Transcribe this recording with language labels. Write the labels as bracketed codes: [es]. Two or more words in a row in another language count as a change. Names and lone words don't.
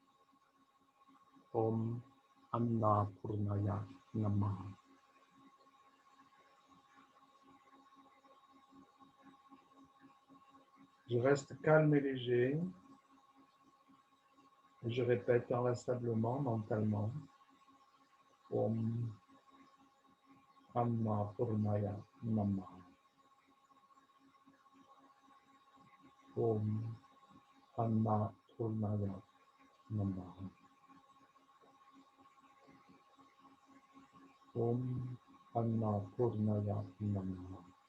[sa] ॐ अन्नपूर्णायै नमः. [fr] Je reste calme et léger. Et je répète inlassablement, mentalement. [sa] ॐ अन्नपूर्णायै नमः. ॐ अन्नपूर्णायै नमः. ॐ अन्नपूर्णायै नमः.